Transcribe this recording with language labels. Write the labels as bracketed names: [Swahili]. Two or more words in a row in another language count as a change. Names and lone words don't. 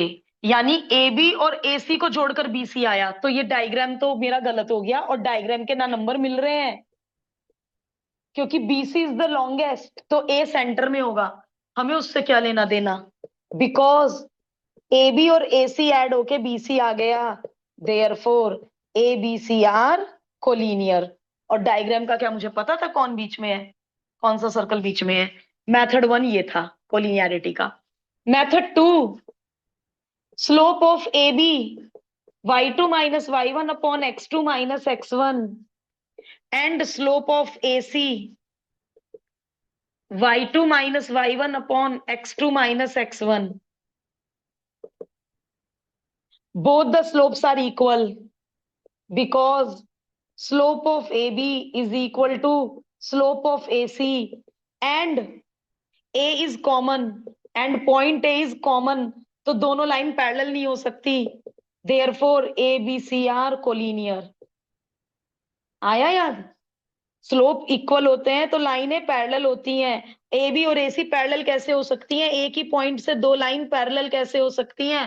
[Hindi] यानी ए बी और ए सी को जोड़कर बी सी आया, तो ये डायग्राम तो मेरा गलत हो गया, और डायग्राम के ना नंबर मिल रहे हैं क्योंकि [English] BC is the longest, [Hindi] तो A सेंटर में होगा, हमें उससे क्या लेना देना, बिकॉज AB और AC ऐड होके BC आ गया, [English] therefore ABC are collinear. [Hindi] और डायग्राम का क्या मुझे पता था कौन बीच में है, कौन सा सर्कल बीच में है। मेथड 1 ये था कोलिनियरिटी का। [English] method 2, slope of AB y2 minus y1 upon x2 minus x1 and slope of AC y2 minus y1 upon x2 minus x1. Both the slopes are equal because slope of AB is equal to slope of AC and A is common and point A is common, [Hindi] तो दोनों [English] line parallel [Hindi] नहीं हो सकती, [English] therefore ABC are collinear। [Hindi] आया याद? [English] slope equal [Hindi] होते हैं तो लाइनें पैरेलल होती हैं। AB और AC पैरेलल कैसे हो सकती हैं? एक ही पॉइंट से दो [English] line parallel [Hindi] कैसे हो सकती हैं?